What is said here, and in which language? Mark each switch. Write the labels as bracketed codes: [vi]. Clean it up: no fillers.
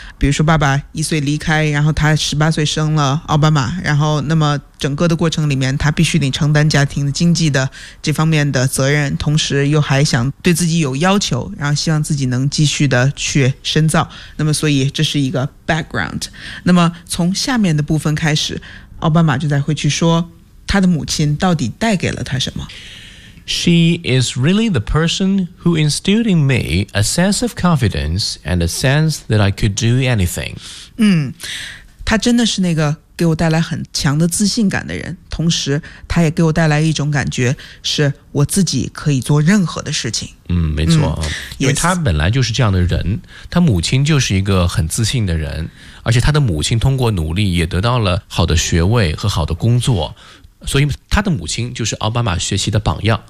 [zh] 比如说爸爸一岁离开，然后他十八岁生了奥巴马，然后那么整个的过程里面他必须得承担家庭的经济的这方面的责任，同时又还想对自己有要求，然后希望自己能继续的去深造。那么所以这是一个 background。那么从下面的部分开始，奥巴马就在会去说他的母亲到底带给了他什么。 [en] She is really the person who instilled in me a sense of confidence and a sense that I could do anything. [zh] 他真的是那个给我带来很强的自信感的人，同时他也给我带来一种感觉，是我自己可以做任何的事情。没错，因为他本来就是这样的人，他母亲就是一个很自信的人，而且他的母亲通过努力也得到了好的学位和好的工作，所以他的母亲就是奥巴马学习的榜样。